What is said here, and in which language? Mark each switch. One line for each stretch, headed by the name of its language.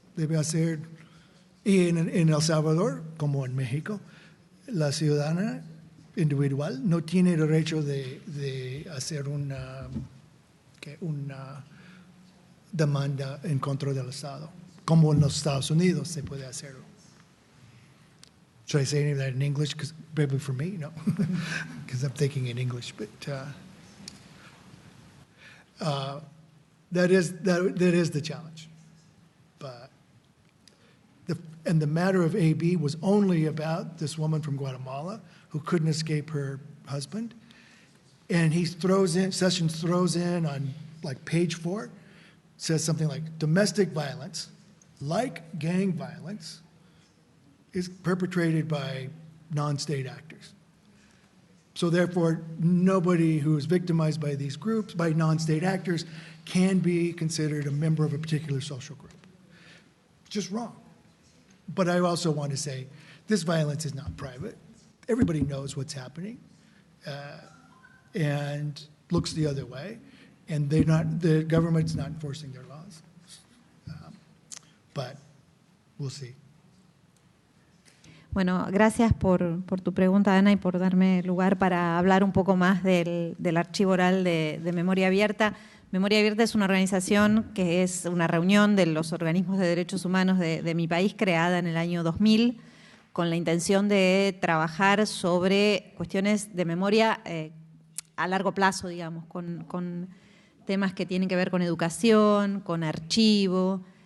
Spanish: Debe hacer, y en El Salvador, como en México, la ciudadana individual no tiene derecho de hacer una demanda en contra del Estado, como en los Estados Unidos se puede hacerlo.
English: Should I say any of that in English? Because maybe for me, no, because I'm thinking in English. But that is the challenge. But and the matter of AB was only about this woman from Guatemala who couldn't escape her husband, and Sessions throws in on like page 4, says something like domestic violence, like gang violence, is perpetrated by non-state actors. So therefore, nobody who is victimized by these groups, by non-state actors, can be considered a member of a particular social group. Just wrong. But I also want to say, this violence is not private. Everybody knows what's happening and looks the other way. And the government's not enforcing their laws. But we'll see.
Spanish: Bueno, gracias por tu pregunta, Ana, y por darme lugar para hablar un poco más del archivo oral de Memoria Abierta. Memoria Abierta es una organización que es una reunión de los organismos de derechos humanos de mi país, creada en el año 2000, con la intención de trabajar sobre cuestiones de memoria a largo plazo, digamos, con temas que tienen que ver con educación, con archivo.